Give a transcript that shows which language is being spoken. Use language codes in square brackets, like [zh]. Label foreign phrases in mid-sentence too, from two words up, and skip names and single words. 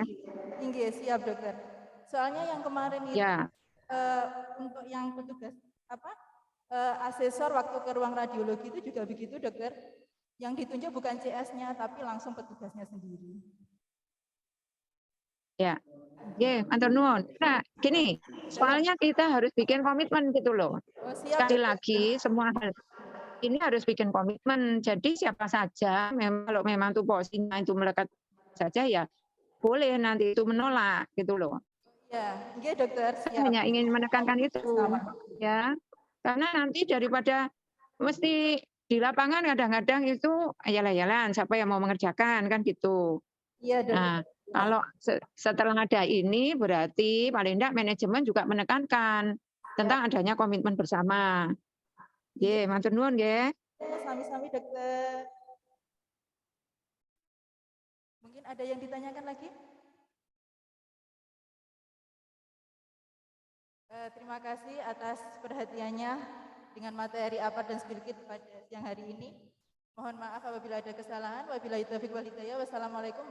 [id] Nggih, siap dokter. Soalnya yang kemarin itu untuk yang petugas asesor waktu ke ruang radiologi itu juga begitu dokter. Yang ditunjuk bukan CS-nya tapi langsung petugasnya sendiri. Ya. [jv] Matur nuwun. [id] Nah, gini, soalnya kita harus bikin komitmen gitu loh. Sekali lagi semua hal ini harus bikin komitmen. Jadi siapa saja kalau memang tupoksinya itu melekat saja ya boleh nanti itu menolak gitu loh. Ya, iya dokter. Saya hanya ingin menekankan itu ya. Karena nanti daripada mesti di lapangan kadang-kadang itu ayalah-ayalan siapa yang mau mengerjakan kan gitu. Iya, dokter. Nah, kalau setelah ada ini berarti paling tidak manajemen juga menekankan tentang adanya komitmen bersama. [jv] Nggih, matur nuwun nggih. Sami-sami dokter. [id] Mungkin ada yang ditanyakan lagi? Terima kasih atas perhatiannya dengan materi APAD dan [en] spill kit [id] pada siang hari ini. Mohon maaf apabila ada kesalahan. [ar] وبالله التوفيق والهداية.